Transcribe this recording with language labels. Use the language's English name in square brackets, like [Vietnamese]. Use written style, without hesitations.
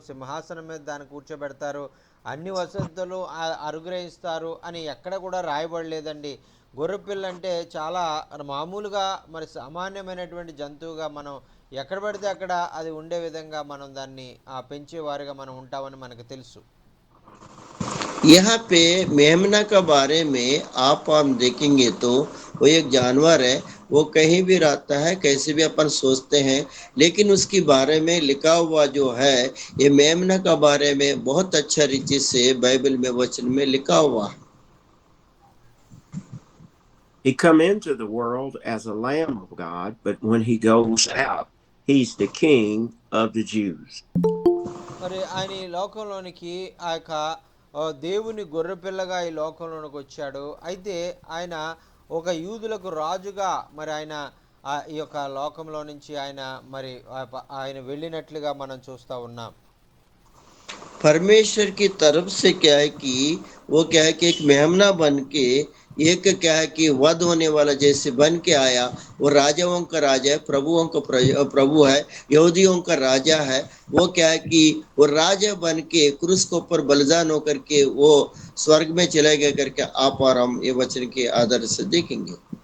[Telugu] సింహాసనం మీద దాన్ని కూర్చోబెడతారు, అన్ని వసతులు అనుగ్రహిస్తారు అని ఎక్కడ కూడా రాయబడలేదండి. గొర్రెపిల్ల అంటే చాలా మామూలుగా మరి సామాన్యమైనటువంటి జంతువుగా మనం ఎక్కడ పడితే అక్కడ అది ఉండే విధంగా మనం దాన్ని పెంచేవారుగా మనం ఉంటామని మనకు తెలుసు. [Hindi] यहाँ पे मेमना का बारे में आप हम देखेंगे तो वो एक जानवर है, वो कहीं भी रहता है, कैसे भी अपन सोचते हैं, लेकिन उसके बारे में लिखा हुआ जो है ये मेमना का बारे में बहुत अच्छा रीति से बाइबल में वचन में लिखा हुआ. [English] He come into the world as a lamb of God, but when he goes out, he's the king of the Jews. [Telugu] మరి ఆయన ఈ లోకంలోనికి ఆ యొక్క దేవుని గొర్రెపిల్లగా ఈ లోకంలోనికి వచ్చాడు. అయితే ఆయన ఒక యూదులకు రాజుగా మరి ఆయన ఈ యొక్క లోకంలో నుంచి ఆయన మరి ఆయన వెళ్ళినట్లుగా మనం చూస్తూ ఉన్నాం. [Hindi] परमेश्वर की तरफ से क्या है कि वो क्या है कि एक मेमना बन के एक क्या है कि वध होने वाला जैसे बन के आया. वो राजाओं का राजा है, प्रभुओं का प्रभु है, यहूदियों का राजा है. वो क्या है कि वो राजा बन के क्रूस के ऊपर बलिदान होकर के वो स्वर्ग में चले गए करके आप और हम ये वचन के आधार से देखेंगे.